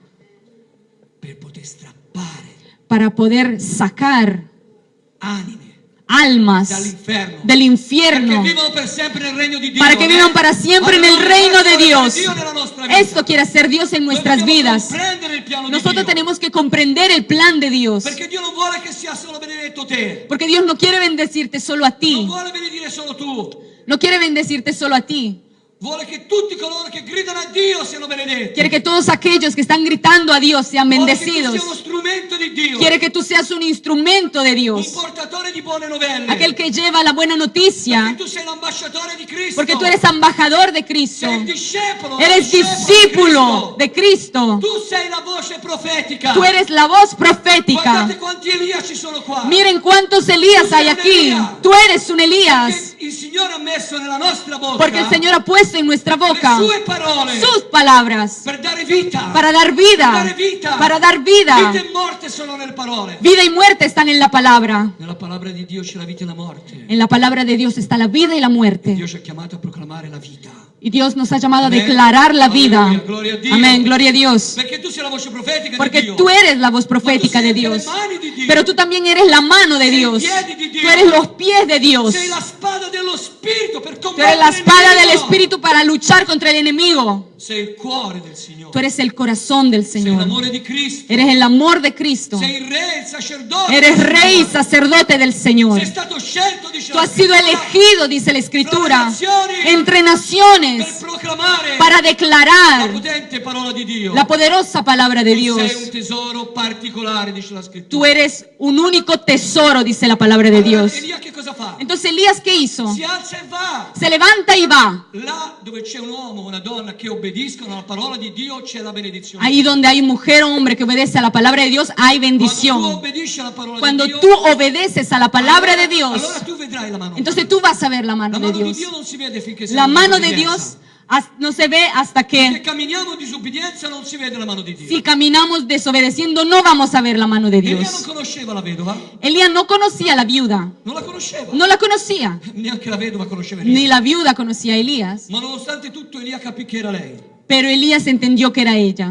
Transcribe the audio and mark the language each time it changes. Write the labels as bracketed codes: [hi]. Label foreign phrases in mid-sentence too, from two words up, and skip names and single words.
[it] Per poter strappare [es] para poder sacar [it] anime [es] almas [it] dall'inferno. [es] del [it] Perché [es] infierno [it] vivono per sempre nel regno di Dio. [es] para que vivan para siempre en el reino de Dios. [it] Dio nella nostra vita. [es] Esto quiere hacer Dios en nuestras [it] Noi dobbiamo [es] vidas. [it] comprendere il piano di [es] Nosotros [it] Dio. [es] tenemos que comprender el plan de Dios, [it] Perché Dio non vuole che sia solo benedetto te. [es] porque Dios no quiere bendecirte solo a [it] Non [es] ti, [it] vuole benedire solo tu. [es] no quiere bendecirte solo a ti, [it] Vuole che tutti coloro che gridano a Dio siano benedetti. [es] quiere que todos aquellos que están gritando a Dios sean [it] Vuole che tu [es] bendecidos, [it] sia uno strumento di Dio. [es] quiere que tú seas un instrumento de [it] Un [es] Dios, [it] portatore di buone novelle. [es] aquel que lleva la buena [it] Perché [es] noticia, [it] tu sei l'ambasciatore di Cristo. [es] porque tú eres embajador de Cristo, [it] sei il discepolo. [es] eres discípulo de Cristo, [it] Tu sei la voce profetica. [es] tú eres la voz profética. [it] Guardate quanti Elia ci sono qua. [es] Miren cuántos Elías hay aquí. Tú eres un Elías, [it] Perché il Signore ha messo nella nostra bocca [es] porque el Señor ha puesto en nuestra boca [it] le sue parole [es] sus palabras [it] per dare vita. [es] para dar vida, para dar [it] Vita [es] vida. [it] e morte sono nelle parole. [es] Vida y muerte están en la palabra. [it] Nella parola di Dio c'è la vita e la morte. [es] En la palabra de Dios está la vida y la muerte. [it] Dio ci ha chiamato a proclamare la vita. [es] Y Dios nos ha llamado a Amén. declarar la vida. [it] Aleluya, gloria a Dio. [es] Amén, gloria a Dios. [it] Perché tu sei la voce profetica di [es] Porque [it] Dio. [es] tú eres la voz profética [it] Ma tu [es] de [it] sei [es] Dios. [it] le mani di Dio. [es] Pero tú también eres la mano de [it] Sei i [es] Dios. [it] piedi di Dio. [es] Tú eres los pies de Dios. [it] Sei la spada dello Spirito per [es] Tú [it] combattere [es] eres la [it] il [es] espada del [it] nemico. [es] Espíritu para luchar contra el enemigo. [it] Sei il cuore del Signore. [es] Tú eres el corazón del [it] Sei [es] Señor. [it] l'amore di Cristo. [es] Eres el amor de Cristo. [it] Sei il re, il sacerdote. [es] Eres del rey y [it] Signore. [es] sacerdote del Señor. [it] Sei stato scelto, dice [es] Tú la has sido [it] Scrittura, [es] elegido, dice la Escritura, entre [it] per [es] naciones [it] proclamare [es] para [it] la [es] declarar [it] potente parola di Dio. [es] la poderosa palabra de [it] Tu sei un [es] Dios. [it] tesoro particolare, dice la Scrittura. [es] Tú eres un único tesoro, dice la palabra de [it] Allora, [es] Dios. [it] Elia che cosa fa? [es] Entonces Elías, ¿qué hizo? [it] Si alza e va. [es] Se levanta y va. [it] Là dove c'è un uomo o una donna che obbediscono alla parola di Dio c'è la benedizione. [es] Ahí donde hay mujer o hombre que obedece a la palabra de Dios, hay [it] Quando tu [es] bendición. [it] obbedisci alla parola [es] Cuando [it] di Dio, [es] tú obedeces a la palabra de Dios, [it] allora tu vedrai la mano. [es] entonces tú vas a ver la [it] La [es] mano de [it] mano di [es] Dios. [it] Dio non si vede finché sei [es] La [it] in [es] mano de [it] disobbedienza. [es] Dios no se ve hasta [it] Se [es] que [it] camminiamo in disobbedienza non si vede la mano di Dio. [es] si caminamos desobedeciendo no vamos a ver la mano de [it] Elia non [es] Dios. [it] conosceva la vedova, [es] Elías no conocía a la viuda, [it] non la conosceva. [es] no la conocía, [it] Neanche la vedova conosceva Elia. [es] ni la viuda conocía a Elías, [it] Ma nonostante tutto Elia capì che era lei. [es] pero Elías entendió que era ella.